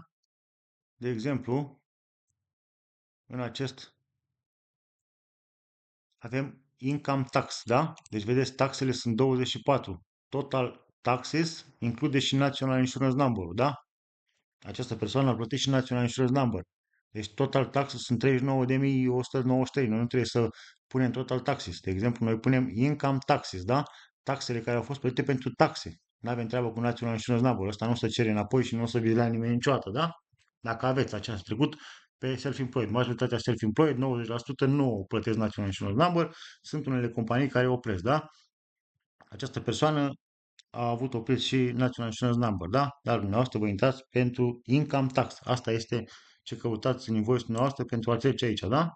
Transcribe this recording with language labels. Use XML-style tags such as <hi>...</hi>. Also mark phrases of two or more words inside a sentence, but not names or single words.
<ro>De exemplu, în acest avem</ro> <en>income tax,</en> <ro>da? Deci vedeți, taxele sunt 24.</ro> <en>Total taxes</en> <ro>include și</ro> <en>National Insurance Number,</en> <ro>da? Această persoană a plătit și</ro> <en>National Insurance Number.</en> <ro>Deci</ro> <en>total taxes</en> <ro>sunt 39.193. Noi nu trebuie să punem</ro> <en>total taxes.</en> <ro>De exemplu, noi punem</ro> <en>income taxes,</en> <ro>da? Taxele care au fost plătite pentru taxe. Nu avem treabă cu</ro> <en>National Insurance Number.</en> <ro>Ăsta nu o să cere înapoi și nu o să vi lea nimeni niciodată, da? Dacă aveți acest trecut pe self-employed. Majoritatea self-employed, 90% nu plătesc</ro> <en>National Insurance Number.</en> <ro>Sunt unele companii care opresc, da? Această persoană a avut oprit și</ro> <en>National Insurance Number,</en> <ro>da? Dar dumneavoastră vă intrați pentru</ro> <en>income tax.</en> <ro>Asta este ce căutați în invoice dumneavoastră pentru a trece aici, da?</ro>